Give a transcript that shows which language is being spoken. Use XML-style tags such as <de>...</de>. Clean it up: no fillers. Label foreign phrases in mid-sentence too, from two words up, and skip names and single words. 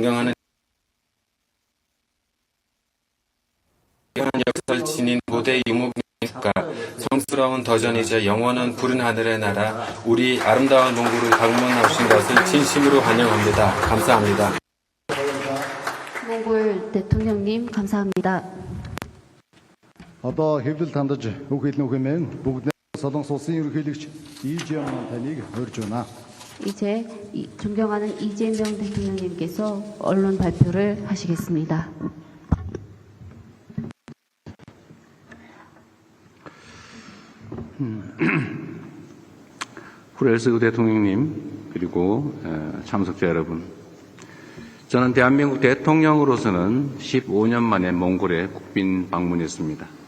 <ko>존경하는 화려한 역사를 지닌 고대 유목민과 성스러운 더전이자 영원한 푸른 하늘의 나라 우리 아름다운 몽골을 방문하신 것을 진심으로 환영합니다. 감사합니다. 몽골 대통령님 감사합니다.</ko> <mn>Одоо хэвлэл тандаж үг хэлнэ хэмээн бүгд Солонгос улсын ерөнхийлөгч 이재명 таныг урьж байна.</mn> <ko>이제 존경하는 이재명 대통령님께서 언론 발표를 하시겠습니다. 후렐스 대통령님 그리고 참석자 여러분, 저는 대한민국 대통령으로서는 15년 만에 몽골에 국빈 방문했습니다.</ko>